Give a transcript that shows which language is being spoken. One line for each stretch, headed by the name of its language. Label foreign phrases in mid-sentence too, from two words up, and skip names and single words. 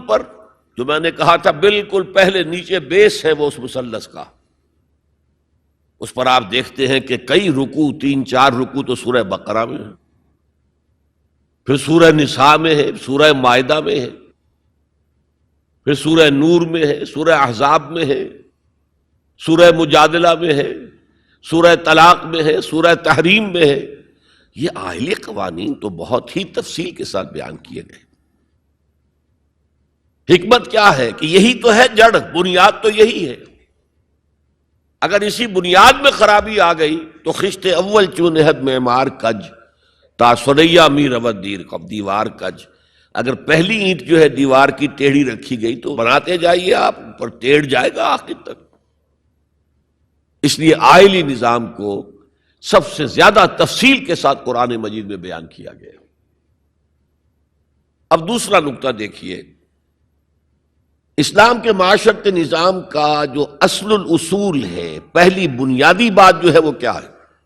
Urdu: پر جو میں نے کہا تھا بالکل پہلے نیچے بیس ہے وہ اس مثلث کا، اس پر آپ دیکھتے ہیں کہ کئی رکوع، 3-4 رکوع تو سورہ بقرہ میں ہے، پھر سورہ نساء میں ہے، سورہ مائدہ میں ہے، پھر سورہ نور میں ہے، سورہ احزاب میں ہے، سورہ مجادلہ میں ہے، سورہ طلاق میں ہے، سورہ تحریم میں ہے۔ یہ عائلی قوانین تو بہت ہی تفصیل کے ساتھ بیان کیے گئے۔ حکمت کیا ہے کہ یہی تو ہے جڑ، بنیاد تو یہی ہے۔ اگر اسی بنیاد میں خرابی آ گئی تو
Persian: خشت اول چونہد معمار کج، تا سریا می رود دیر کب دیوار کج،
Urdu: اگر پہلی اینٹ جو ہے دیوار کی ٹیڑھی رکھی گئی تو بناتے جائیے آپ، اوپر ٹیڑھ جائے گا آخر تک۔ اس لیے عائلی نظام کو سب سے زیادہ تفصیل کے ساتھ قرآن مجید میں بیان کیا گیا۔ اب دوسرا نقطہ دیکھیے، اسلام کے معاشرتی نظام کا جو اصل الاصول ہے، پہلی بنیادی بات جو ہے وہ کیا ہے؟